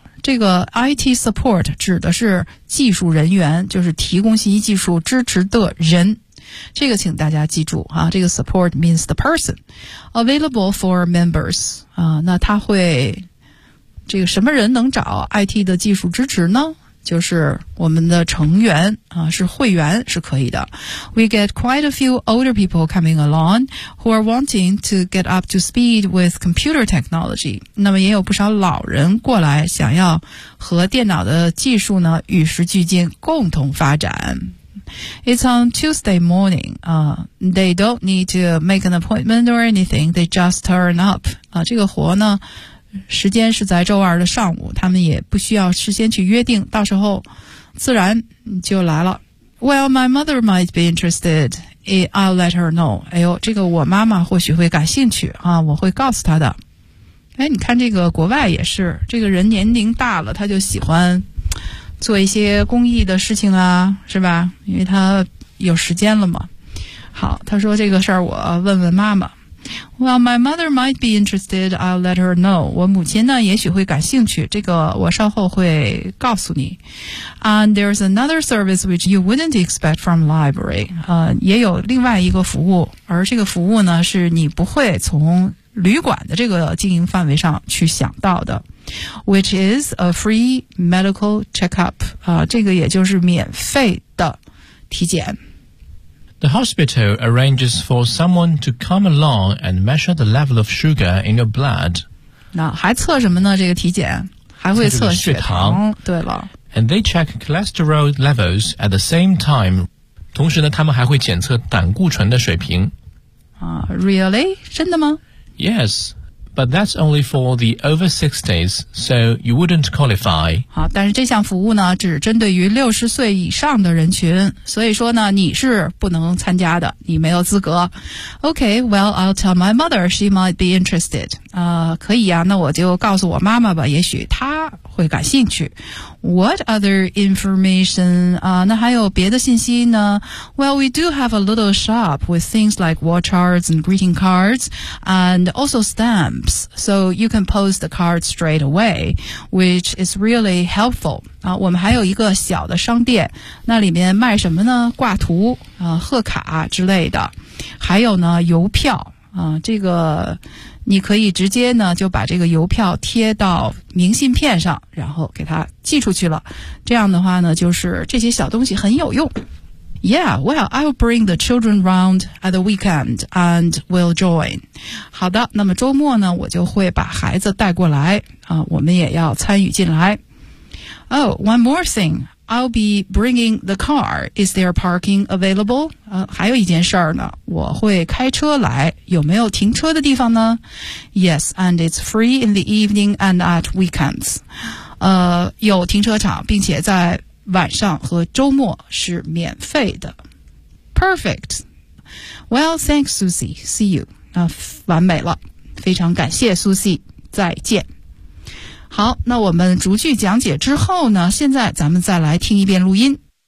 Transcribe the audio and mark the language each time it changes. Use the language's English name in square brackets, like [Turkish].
[Chinese] 这个 IT support 指的是技术人员，就是提供信息技术支持的人。这个请大家记住啊，这个 [English] support means the person. Available for members. [Chinese] 那他会，这个什么人能找 IT 的技术支持呢？就是我们的成员啊，是会员是可以的。 [English] We get quite a few older people coming along who are wanting to get up to speed with computer technology. [Chinese] 那么也有不少老人过来想要和电脑的技术呢与时俱进，共同发展。 [English] It's on Tuesday morning. They don't need to make an appointment or anything. They just turn up. [Chinese] 这个活呢时间是在周二的上午，他们也不需要事先去约定，到时候自然就来了。 [English] Well, my mother might be interested. I'll let her know. [Chinese] 哎呦，这个我妈妈或许会感兴趣啊，我会告诉她的。哎，你看这个国外也是，这个人年龄大了，他就喜欢做一些公益的事情啊，是吧？因为他有时间了嘛。好，他说这个事儿我问问妈妈。 [English] Well, my mother might be interested. I'll let her know. [Chinese] 我母亲呢也许会感兴趣，这个我稍后会告诉你。 [English] And there's another service which you wouldn't expect from library. [Chinese] 也有另外一个服务，而这个服务呢是你不会从旅馆的这个经营范围上去想到的。 [English] Which is a free medical checkup. [Chinese] 这个也就是免费的体检。 [English] The hospital arranges for someone to come along and measure the level of sugar in your blood. [Chinese] 那还测什么呢？这个体检还会测血糖。对了。 [English] And they check cholesterol levels at the same time. [Chinese] 同时呢，他们还会检测胆固醇的水平。 [English] Really? [Chinese] 真的吗？ [English] Yes, but that's only for the over 60s, so you wouldn't qualify. [Chinese] 好，但是这项服务呢，只针对于60岁以上的人群，所以说呢，你是不能参加的，你没有资格。 [English] Okay, well, I'll tell my mother, she might be interested. [Chinese] 可以啊，那我就告诉我妈妈吧，也许她会感兴趣。 [English] What other information? [Chinese] 那还有别的信息呢？ [English] Well, we do have a little shop with things like war charts and greeting cards and also stamps. So you can post the card straight away, which is really helpful. [Chinese] 我们还有一个小的商店，那里面卖什么呢？挂图、贺卡之类的。还有呢，邮票。这个你可以直接呢就把这个邮票贴到明信片上，然后给它寄出去了。这样的话呢，就是这些小东西很有用。 [English] Yeah, well, I'll bring the children round at the weekend and we'll join. [Chinese] 好的，那么周末呢，我就会把孩子带过来，我们也要参与进来。 [English] Oh, one more thing. I'll be bringing the car. Is there parking available? [Chinese] 还有一件事儿呢，我会开车来，有没有停车的地方呢？ [English] Yes, and it's free in the evening and at weekends. [Chinese] 有停车场，并且在晚上和周末是免费的。 [English] Perfect. Well, thanks, Susie. See you. [Chinese] 完美了，非常感谢 Susie. 再见。好，那我们逐句讲解之后呢，现在咱们再来听一遍录音。